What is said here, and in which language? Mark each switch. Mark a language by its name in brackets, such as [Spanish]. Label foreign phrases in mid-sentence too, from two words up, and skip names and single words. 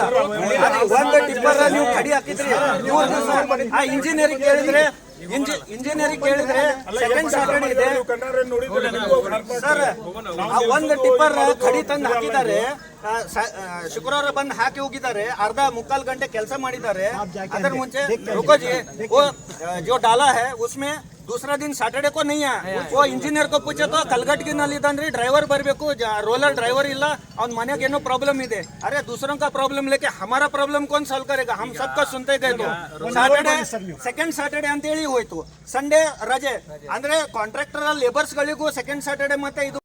[Kannada] ಒಂದು ಟಿಪ್ಪರ್ ನೀವು ಖಡಿ ಹಾಕಿದ್ರಿ 3 ದಿವಸ. ಆ ಇಂಜಿನಿಯರಿಂಗ್ ಕೇಳಿದ್ರೆ [English] second Saturday [Kannada] ಇದೆ ಸರ್. ಒಂದು ಟಿಪ್ಪರ್ ಖಡಿ ತಂದು ಹಾಕಿದ್ದಾರೆ, ಶುಕ್ರವಾರ ಬಂದು ಹಾಕಿ ಹೋಗಿದ್ದಾರೆ, ಅರ್ಧ ಮುಕ್ಕಾಲು ಗಂಟೆ ಕೆಲಸ ಮಾಡಿದ್ದಾರೆ. ಅದರ ಮುಂಚೆ [Hindi] रुको जी, वो जो डाला है उसमें दूसरा दिन सैटरडे को नहीं है. वो इंजीनियर को पूछे तो [Kannada] कलगटगी ನಲ್ಲಿ ಇದ್ದಾನ್ರಿ, ಡ್ರೈವರ್ ಬರಬೇಕು, ರೋಲರ್ ಡ್ರೈವರ್ ಇಲ್ಲ, ಅವ್ನ ಮನೆಗೆ ಏನೋ ಪ್ರಾಬ್ಲಮ್ ಇದೆ. [Hindi] अरे दूसरों का प्रॉब्लम लेके हमारा प्रॉब्लम कौन सॉल्व करेगा? हम सबका सुनते गए. तो सैटरडे [English] second Saturday [Kannada] ಅಂತ ಹೇಳಿ ಹೋಯ್ತು, ಸಂಡೇ ರಜೆ. ಅಂದ್ರೆ [English] contractor labours [Kannada] ಗಳಿಗೂ [English] second Saturday [Kannada] ಮತ್ತೆ ಇದು